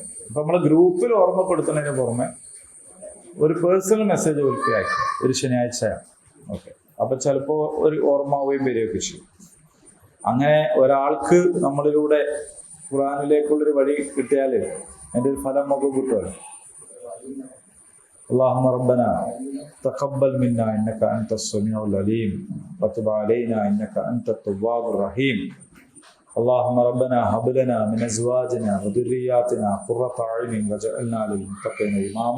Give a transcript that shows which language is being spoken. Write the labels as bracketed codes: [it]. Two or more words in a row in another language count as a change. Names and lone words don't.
[ml] അപ്പൊ നമ്മളെ ഗ്രൂപ്പിൽ ഓർമ്മപ്പെടുത്തുന്നതിന് പുറമെ ഒരു പേഴ്സണൽ മെസ്സേജ് ഒരിക്കൽ അയക്കുക, ഒരു ശനിയാഴ്ച. ഓക്കെ, അപ്പൊ ചിലപ്പോ ഒരു ഓർമ്മാവുകയും വരികയൊക്കെ ചെയ്യും. അങ്ങനെ ഒരാൾക്ക് നമ്മളിലൂടെ ഖുർആനിലേക്കുള്ളൊരു വഴി കിട്ടിയാൽ അതിൻ്റെ ഒരു ഫലം നമുക്ക് കിട്ടുമല്ലോ. [ar] اللهم ربنا تقبل منا إنك أنت السميع العليم وتب علينا إنك أنت التواب الرحيم. اللهم ربنا هب لنا من أزواجنا وذرياتنا قرة أعين واجعلنا للمتقين إماما.